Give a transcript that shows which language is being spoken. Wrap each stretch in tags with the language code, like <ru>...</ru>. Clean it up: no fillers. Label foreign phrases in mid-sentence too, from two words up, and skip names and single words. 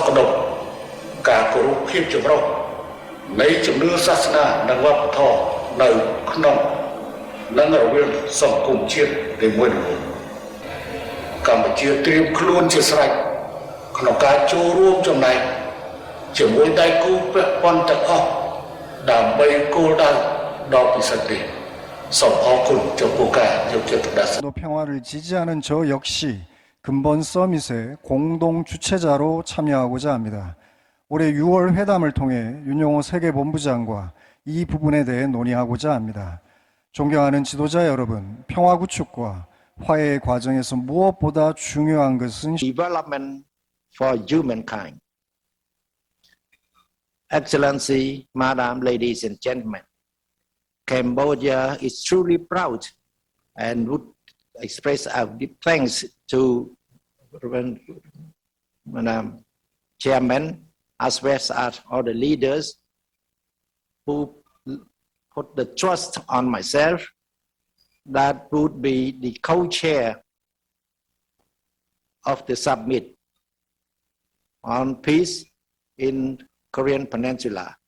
<km>ខដុមការគោរពភាពចម្រុះនៃជំនឿសាសនានិងវប្បធម៌នៅក្នុងនិងរវាងសង្គមជាតិនីមួយៗកម្ពុជាត្រៀមខ្លួនជាស្រេចក្នុងការចូលរួមចំណែកជាមួយដៃគូពាក់ព័ន្ធទាំងអស់ដើម្បីគោលដៅដ៏ពិសិដ្ឋនេះសូមអរគុណចំពោះការយកចិត្តទុកដាក់</km> <ko>평화를 지지하는 저 역시 근본 서밋의 공동 주최자로 참여하고자 합니다. 올해 6월 회담을 통해 윤영호 세계본부장과 이 부분에 대해 논의하고자 합니다. 존경하는 지도자 여러분, 평화 구축과 화해의 과정에서 무엇보다 중요한 것은</ko> <en>development for humankind. Excellency, Madam, ladies and gentlemen, Cambodia is truly proud and would express our deep thanks to Madam Chairman as well as all the leaders who put the trust on myself that would be the co-chair of the summit on peace in Korean Peninsula,</en>